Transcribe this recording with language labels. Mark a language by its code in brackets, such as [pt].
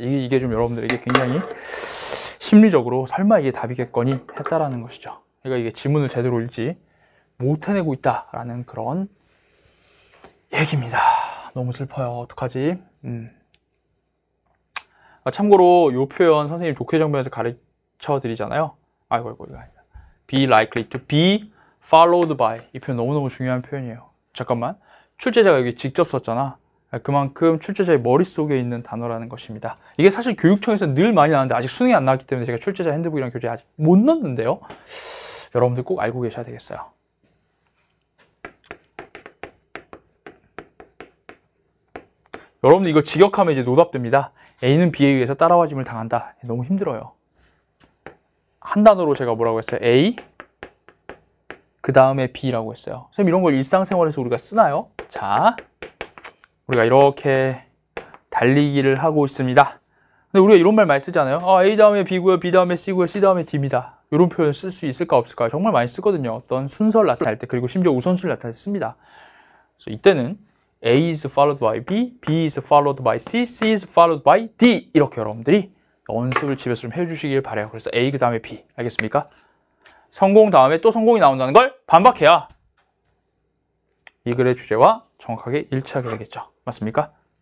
[ko] 이게 좀 여러분들에게 굉장히 심리적으로 설마 이게 답이겠거니 했다라는 것이죠. 그러니까 이게 지문을 제대로 읽지 못해내고 있다라는 그런 얘기입니다. 너무 슬퍼요. 어떡하지? 참고로 이 표현 선생님 독해정변에서 가르쳐 드리잖아요. 이거 아니다. [en] Be likely to be followed by. [ko] 이 표현 너무너무 중요한 표현이에요. 잠깐만. 출제자가 여기 직접 썼잖아. 그만큼 출제자의 머릿속에 있는 단어라는 것입니다. 이게 사실 교육청에서 늘 많이 나왔는데 아직 수능이 안 나왔기 때문에 제가 출제자 핸드북이랑 교재 아직 못 넣었는데요. 여러분들 꼭 알고 계셔야 되겠어요. 여러분들 이거 직역하면 이제 노답됩니다. A는 B에 의해서 따라와짐을 당한다. 너무 힘들어요. 한 단어로 제가 뭐라고 했어요? A, 그 다음에 B라고 했어요. 선생님 이런 걸 일상생활에서 우리가 쓰나요? 자, 우리가 이렇게 달리기를 하고 있습니다. 근데 우리가 이런 말 많이 쓰잖아요. A 다음에 B고요, B 다음에 C고요, C 다음에 D입니다. 이런 표현 쓸 수 있을까 없을까요? 정말 많이 쓰거든요. 어떤 순서를 나타낼 때, 그리고 심지어 우선순위를 나타낼 때 씁니다. 그래서 이때는 [en] A is followed by B, B is followed by C, C is followed by D. [ko] 이렇게 여러분들이 연습을 집에서 좀 해주시길 바라요. 그래서 A 그 다음에 B. 알겠습니까? 성공 다음에 또 성공이 나온다는 걸 반박해야 이 글의 주제와 정확하게 일치하게 되겠죠. 맞습니까?